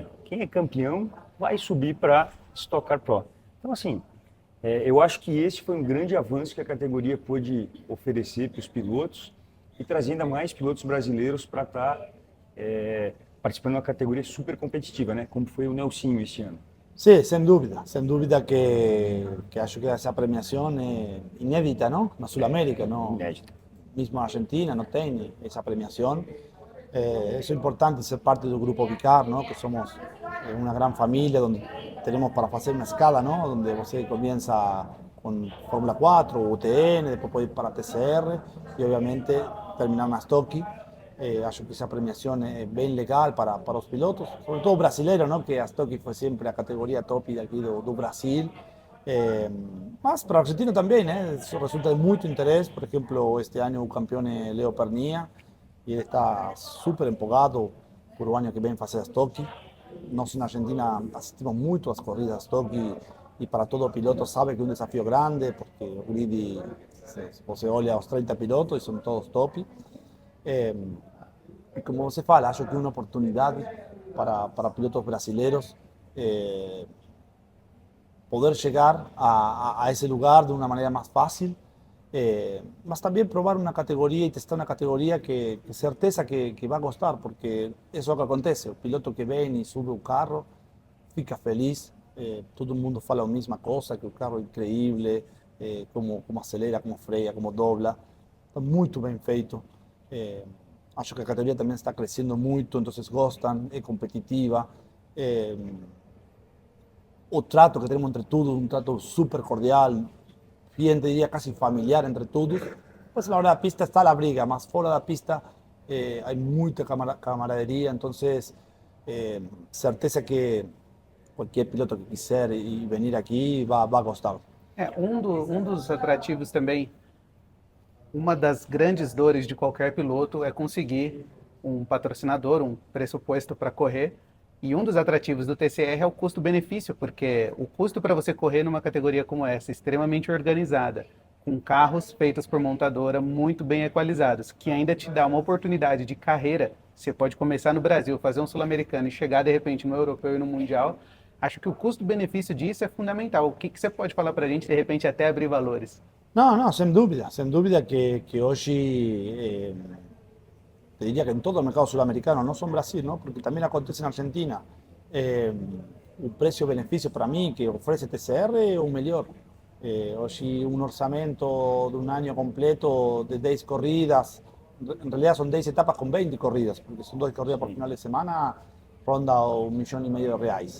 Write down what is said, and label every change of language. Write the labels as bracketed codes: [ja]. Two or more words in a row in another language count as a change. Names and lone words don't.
[pt] Quem é campeão vai subir para Stock Car Pro. Então, assim, eu acho que esse foi um grande avanço que a categoria pôde oferecer para os pilotos e trazer ainda mais pilotos brasileiros para estar participando de uma categoria super competitiva, né? Como foi o Nelsinho este ano. [es] Sí, sin duda que acho que esa premiación es inédita, ¿no? En Sudamérica, ¿no? Inédito. Mismo Argentina no tiene esa premiación. Es importante ser parte del grupo Vicar, ¿no? Que somos una gran familia donde tenemos para hacer una escala, ¿no? Donde usted comienza con Fórmula 4, UTN, después puede ir para TCR y obviamente terminar una Stocky. Acho que esa premiación es bien legal para los pilotos, sobre todo brasileños, ¿no? Que a Stocky fue siempre la categoría top de aquí do Brasil. Mas para Argentina también, eso resulta de mucho interés. Por ejemplo, este año el campeón es Leo Pernilla y él está súper empolgado por el año que viene a hacer Stocky. Nós en Argentina asistimos mucho a las corridas Stocky y para todo piloto sabe que es un desafío grande porque el grid, se olha a los 30 pilotos y son todos top. Y [pt] como você fala, [es] acho que es una oportunidad para pilotos brasileños poder llegar a ese lugar de una manera más fácil, mas también probar una categoría y testar una categoría que certeza que va a gustar, porque eso es lo que acontece, el piloto que viene y sube un carro, [pt] fica feliz, [es] todo el mundo fala la misma cosa, que el carro es increíble, como acelera, como freia, como dobla, está muy bien feito. Acho que a categoría también está creciendo mucho, entonces gostan, es competitiva. O trato que tenemos entre todos, un trato súper cordial, bien diría casi familiar entre todos. Pues a la hora de la pista está la briga, más fuera de la pista hay mucha camaradería, entonces certeza que cualquier piloto que quiser y venir [pt] aqui vai gostar. Um dos atrativos também, uma das grandes dores de qualquer piloto é conseguir um patrocinador, um pressuposto para correr. E um dos atrativos do TCR é o custo-benefício, porque o custo para você correr numa categoria como essa, extremamente organizada, com carros feitos por montadora muito bem equalizados, que ainda te dá uma oportunidade de carreira. Você pode começar no Brasil, fazer um sul-americano e chegar de repente no europeu e no mundial. Acho que o custo-benefício disso é fundamental. O que você pode falar para a gente, de repente, até abrir valores? [es] No, sin dúvida que hoy te diría que en todo el mercado sudamericano, no solo en Brasil, ¿no? Porque también acontece en Argentina, un precio-beneficio para mí que ofrece TCR es un mejor. Hoy un orçamento de un año completo de 10 corridas, en realidad son 10 etapas con 20 corridas, porque son 2 corridas por final de semana, ronda $1,5 millones.